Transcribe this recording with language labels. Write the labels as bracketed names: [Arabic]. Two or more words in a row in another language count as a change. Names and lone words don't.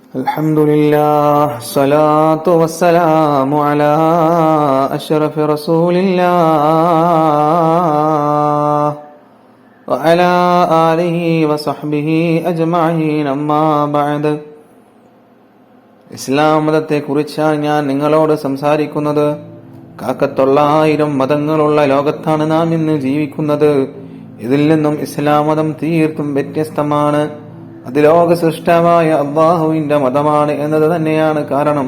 [Arabic] الحمد لله الصلاة والسلام على أشرف رسول الله وعلى آله وصحبه أجمعين أما بعد. [Malayalam] ഇസ്ലാം മതത്തെക്കുറിച്ചാണ് ഞാൻ നിങ്ങളോട് സംസാരിക്കുന്നത്. കാക്കത്തൊള്ളായിരം മതങ്ങളുള്ള ലോകത്താണ് നാം ഇന്ന് ജീവിക്കുന്നത്. ഇതിൽ നിന്നും ഇസ്ലാം മതം തീർത്തും വ്യത്യസ്തമാണ്. അത് ലോക സൃഷ്ടാവായ അള്ളാഹുവിന്റെ മതമാണ് എന്നത് തന്നെയാണ് കാരണം.